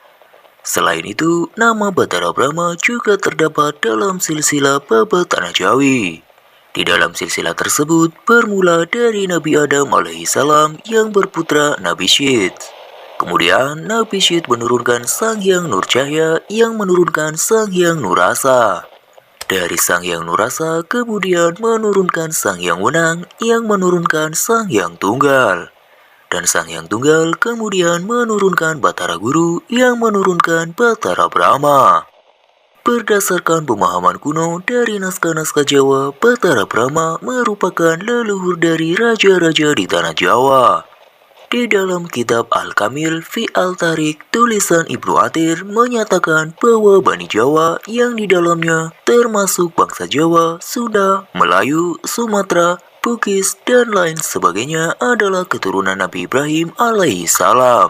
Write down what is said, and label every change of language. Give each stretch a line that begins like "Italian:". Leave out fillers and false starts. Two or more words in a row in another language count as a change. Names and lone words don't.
Indonesian: Selain itu, nama Batara Brahma juga terdapat dalam silsilah Baba Tanah Jawi. Di dalam silsilah tersebut bermula dari Nabi Adam alaihissalam yang berputra Nabi Syed. Kemudian Nabi Syed menurunkan Sang Hyang Nurcahya yang menurunkan Sang Hyang Nurrasa. Dari Sang Hyang Nurrasa kemudian menurunkan Sang Hyang Wenang yang menurunkan Sang Hyang Tunggal. Dan Sang Hyang Tunggal kemudian menurunkan Batara Guru yang menurunkan Batara Brahma. Berdasarkan pemahaman kuno dari naskah-naskah Jawa, Batara Brahma merupakan leluhur dari raja-raja di tanah Jawa. Di dalam kitab Al-Kamil fi Al-Tarik, tulisan Ibnu Athir menyatakan bahwa Bani Jawa yang di dalamnya termasuk bangsa Jawa, Sunda, Melayu, Sumatera, Bugis, dan lain sebagainya adalah keturunan Nabi Ibrahim alaihissalam.